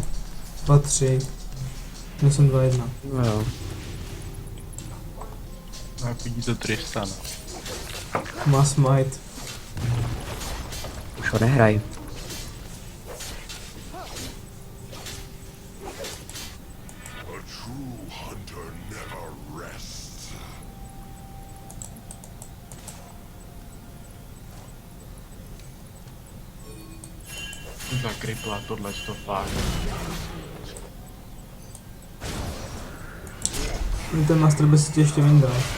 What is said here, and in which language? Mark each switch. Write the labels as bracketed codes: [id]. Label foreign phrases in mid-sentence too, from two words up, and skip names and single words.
[cs] 2-3. Já jsem 2-1. No jo. No, vidí to Tristana. Má smite. Už ho nehraj. [en] A true hunter never rests. [cs] Za kripla tohle to fakt. Ten Master by si tě ještě vyndal.